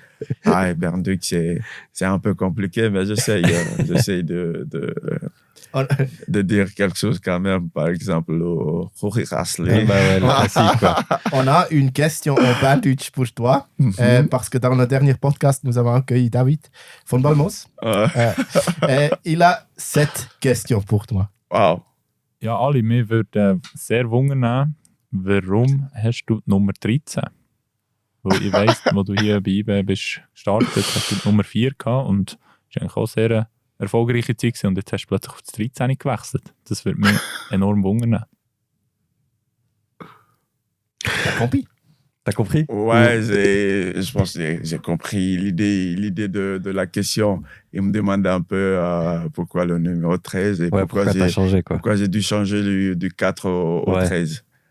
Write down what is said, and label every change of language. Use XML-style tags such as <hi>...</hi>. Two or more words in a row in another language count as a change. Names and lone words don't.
<fr>Berndeutsch, c'est un peu compliqué, mais j'essaye de dire quelque chose quand même. Par exemple, Le classique, quoi. On a une question en Berndeutsch pour toi, parce que dans le dernier podcast, nous avons accueilli David von Balmos. Il a 7 questions pour toi. Wow.</fr> <de>Ja, Ali, mir würde sehr wundern, warum hast du die Nummer 13? Weil ich weiss, wo du hier bei IBE bist gestartet, hast du die Nummer 4 gehabt und das war eigentlich auch sehr eine erfolgreiche Zeit gewesen, und jetzt hast du plötzlich auf das 13 gewechselt. Das würde mich enorm wundern.</de> <fr>T'as compris? Ouais, je pense que j'ai compris l'idée de la question. Il me demande un peu pourquoi le numéro 13 et pourquoi t'as changé, quoi. Pourquoi j'ai dû changer du 4 au 13.</fr>